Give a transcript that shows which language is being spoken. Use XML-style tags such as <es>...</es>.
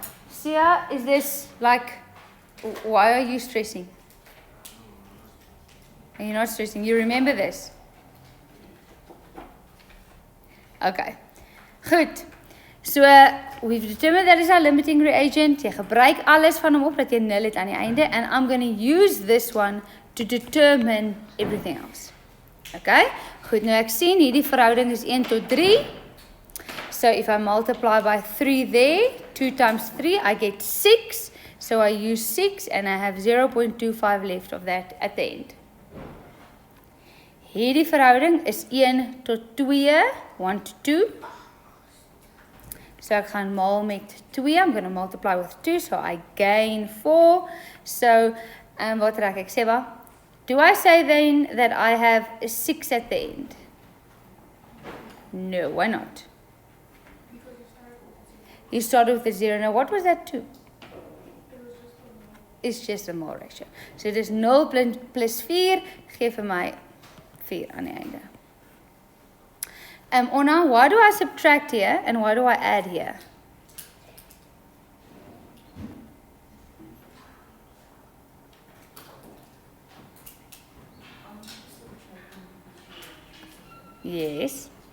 <en>Sia, is this like, why are you stressing? Are you not stressing? You remember this? Okay, goed. So, we've determined that is our limiting reagent.</en> <af>Jy gebruik alles van hom op dat jy nul het aan die einde.</af> <en>And I'm going to use this one to determine everything else. Okay?</en> <af>Goed, nou ek sien hierdie verhouding is 1 tot 3.</af> <en>So if I multiply by 3 there, 2 times 3, I get 6. So I use 6 and I have 0.25 left of that at the end.</en> <af>Hierdie verhouding is 1 tot 2,</af> <en>1 to 2.</en> <af>So ek gaan maal met 2,</af> <en>I'm going to multiply with 2, so I gain 4.</en> <af>So, wat raak ek?</af> <en>Seba, do I say then that I have 6 at the end? No, why not? You started with a 0. Now, what was that 2? It's just a mole ratio. So it is 0 plus 4,</en> <af>geef vir my 4 aan die einde.</af> <en>Ona, why do I subtract here and why do I add here? Yes.</en>